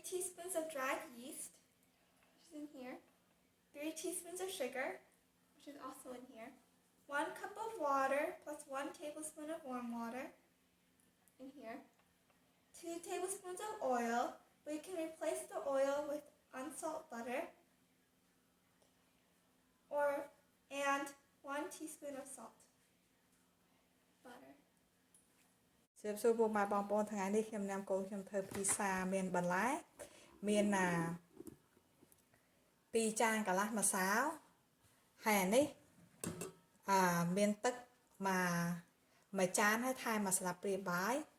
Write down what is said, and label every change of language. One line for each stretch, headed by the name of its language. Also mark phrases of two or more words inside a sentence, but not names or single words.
English: teaspoons of dried yeast, which is in here, 3 teaspoons of sugar, which is also in here, 1 cup of water plus 1 tablespoon of warm water, in here, 2 tablespoons of oil, but you can replace the oil with unsalted butter, and 1 teaspoon of salt. Butter.
Khmer: ជាសួរពុកម៉ែបងប្អូនថ្ងៃនេះខ្ញុំញ៉ាំកូនខ្ញុំធ្វើភីសាមានបន្លែមាន2ចានកន្លះម្សៅហើយអានេះមានទឹកមួយចានហើយថែមមួយស្លាបព្រាបាយ